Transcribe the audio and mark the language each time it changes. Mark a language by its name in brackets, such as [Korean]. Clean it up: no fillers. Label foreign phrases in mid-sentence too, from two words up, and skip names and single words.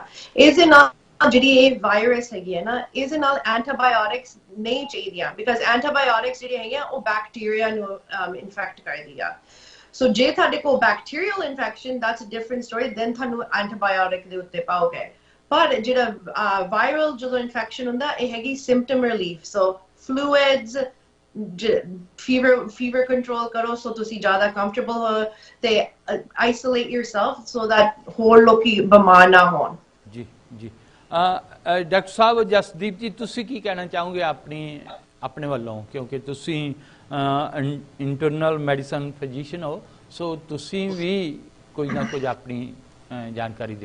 [Punjabi] ਇਸ ਦੇ ਨਾਲ ਜਿਹੜੀ ਇਹ ਵਾਇਰਸ ਹੈਗੀ ਹੈ ਨਾ, ਇਸ ਦੇ ਨਾਲ ਐਂਟੀਬਾਇਓਟਿਕਸ ਨਹੀਂ ਚਾਹੀਦੀਆਂ, ਬਿਕਾਜ਼ ਐਂਟੀਬਾਇਓਟਿਕਸ ਜਿਹੜੀਆਂ ਹੈਗੀਆਂ ਉਹ ਬੈਕਟੀਰੀਆ ਨੂੰ ਇਨਫੈਕਟ ਕਰਦੀ ਆ। ਸੋ ਜੇ ਤੁਹਾਡੇ ਕੋਲ [English] bacterial infection, that's a different story, [Punjabi] ਦੈਨ ਤੁਹਾਨੂੰ ਐਂਟੀਬਾਇਓਟਿਕ ਦੇ ਉੱਤੇ ਪਾਓਗੇ। ਪਰ ਜਿਹੜਾ ਵਾਇਰਲ ਜਦੋਂ ਇਨਫੈਕਸ਼ਨ ਹੁੰਦਾ ਇਹ ਹੈਗੀ [English] symptom relief. [Punjabi] ਸੋ ਫਲੂਇਡਸ, [English] fever control [Punjabi] karo so tusi zyada comfortable ho te [English] isolate yourself so that [Punjabi] ਹੋਰ ਲੋਕੀ ਬਿਮਾਰ ਨਾ ਹੋਣ। ਜੀ ਡਾਕਟਰ ਸਾਹਿਬ ਜਸਦੀਪ ਜੀ ਤੁਸੀਂ ਕੀ ਕਹਿਣਾ ਚਾਹੋਗੇ ਆਪਣੇ ਵੱਲੋਂ, ਕਿਉਂਕਿ ਤੁਸੀਂ [English] internal medicine physician [Punjabi] ਹੋ, ਸੋ ਤੁਸੀਂ ਵੀ ਕੋਈ ਨਾ ਕੁਝ ਆਪਣੀ ਜਾਣਕਾਰੀ ਦਿਓ।